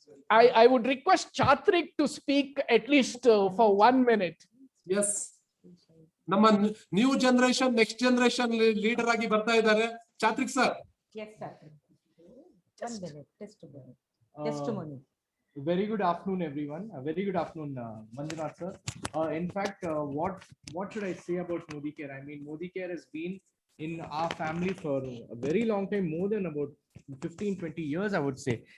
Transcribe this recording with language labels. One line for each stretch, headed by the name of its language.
English: I would request Chatrik to speak at least for 1 minute. Yes.
Kannada: ನಮ್ಮ new generation, next generation leader ಆಗಿ ಬರ್ತಾ ಇದ್ದಾರೆ ಚಾತ್ರಿಕ್ sir.
English: Yes, sir. 1 minute. Testimony. Very good afternoon, everyone. Very good afternoon, Manjunath sir. In fact, what should I say about Modi Care? I mean, Modi Care has been in our family for a very long time, more than about 15-20 years, I would say.